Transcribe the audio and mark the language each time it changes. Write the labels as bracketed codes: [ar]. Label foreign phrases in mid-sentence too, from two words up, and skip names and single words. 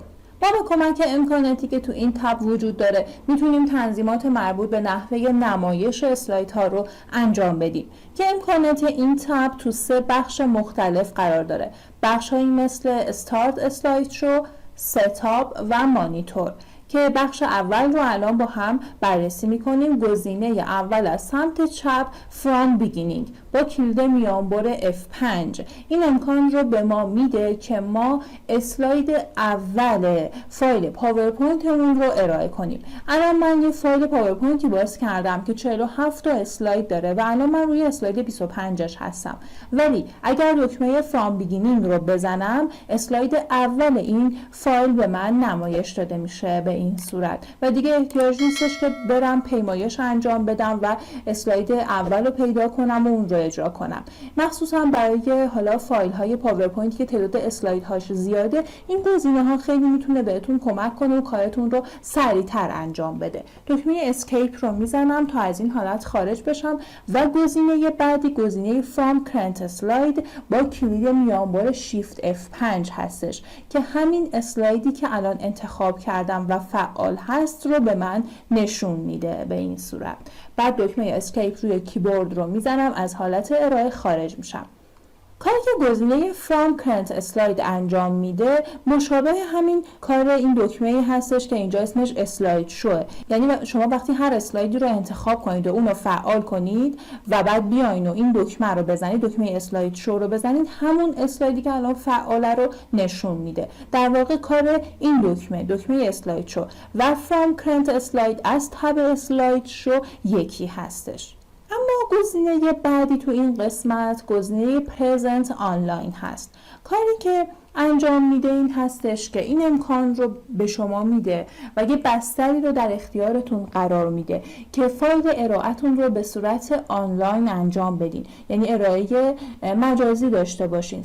[fa] ما به کمک امکاناتی که تو این تب وجود داره میتونیم تنظیمات مربوط به نحوه نمایش اسلایدها رو انجام بدیم که امکانات این تب تو 3 بخش مختلف قرار داره. بخش‌هایی مثل استارت اسلاید شو، ستاپ و مانیتور که بخش اول رو الان با هم بررسی میکنیم. گزینه اول از سمت چپ [en] from beginning [fa] با کلید میانبر F5 این امکان رو به ما میده که ما اسلاید اول فایل پاورپوینتمون رو ارائه کنیم. الان من یه فایل پاورپوینتی باز کردم که 47 تا اسلاید داره و الان من روی اسلاید 25ش هستم، ولی اگر دکمه [en] from beginning [fa] رو بزنم اسلاید اول این فایل به من نمایش داده میشه به این صورت و دیگه احتیاج نیستش که برم پیمایش انجام بدم و اسلاید اول رو پیدا کنم و اون رو اجرا کنم. مخصوصا برای حالا فایل های پاورپوینت که تعداد اسلاید هاش زیاده این گزینه ها خیلی میتونه بهتون کمک کنه و کارتون رو سریعتر انجام بده. دکمه اسکیپ رو میزنم تا از این حالت خارج بشم و گزینه بعدی گزینه [en] from current slide [fa] با کلید میانبر shift F5 هستش که همین اسلایدی که الان انتخاب کردم و فعال هست رو به من نشون میده به این صورت. بعد دکمه اسکیپ روی کیبورد رو میزنم، از حالت ارائه خارج میشم. کاری که گزینه [en] from current slide [fa] انجام میده مشابه همین کار این دکمه هستش که اینجا اسمش اسلاید شوه. یعنی شما وقتی هر اسلایدی رو انتخاب کنید و اون رو فعال کنید و بعد بیاین و این دکمه رو بزنید، دکمه اسلاید شو رو بزنید، همون اسلایدی که الان فعاله رو نشون میده. در واقع کار این دکمه اسلاید شو و [en] from current slide [fa] از تب اسلاید شو یکی هستش. اما گزینه بعدی تو این قسمت گزینه پرزنت آنلاین هست. کاری که انجام میده این هستش که این امکان رو به شما میده و یه بستری رو در اختیارتون قرار میده که فایل ارائهتون رو به صورت آنلاین انجام بدین، یعنی ارائه مجازی داشته باشین.